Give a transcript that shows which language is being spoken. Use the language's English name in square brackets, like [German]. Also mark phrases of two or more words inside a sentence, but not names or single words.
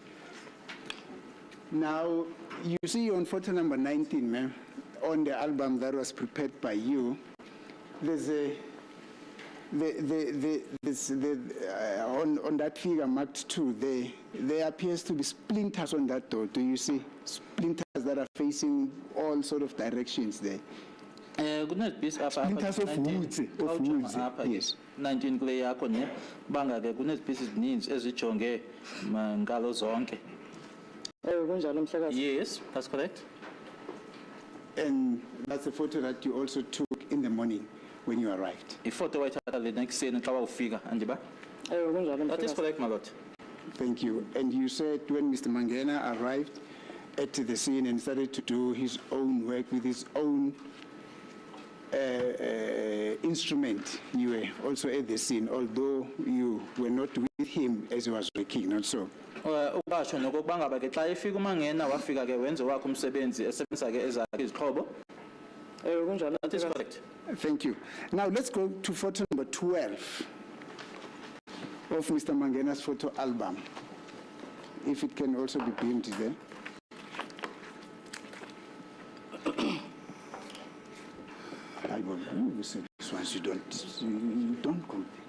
[English] Now, you see on photo number 19, ma'am, on the album that was prepared by you, there's on that figure marked 2, there appears to be splinters on that door. Do you see splinters that are facing all sort of directions there? [Xhosa] Kunezibhisi apha [English] Splinters of woods, yes. [Xhosa] 19 kule yakho ne banga-ke kunezibhisi ezininzi ezijonge ngalo zonke. Kunjalo mhlekazi. [English] Yes, that's correct. And that's a photo that you also took in the morning when you arrived. [Xhosa] Ifoto wayithatha lena ekuseni xa wawufika, andiba? Kunjalo [English] That is [Xhosa] mhlekazi. [English] correct, my lord. Thank you. And you said when Mr. Mangena arrived at the scene and started to do his own work with his own instrument, you were also at the scene, although you were not with him as he was working, not so? [Xhosa] Ubasho nokokuba ngaba ke xa efika uMangena wafika ke wenze wakhe umsebenzi esebenzisa ke ezakhe izixhobo. Kunjalo [English] That is [Xhosa] mhlekazi. [English] correct. Thank you. Now let's go to photo number 12 of Mr. Mangena's photo album, if it can also be beamed there. I will you say this once you don't compare.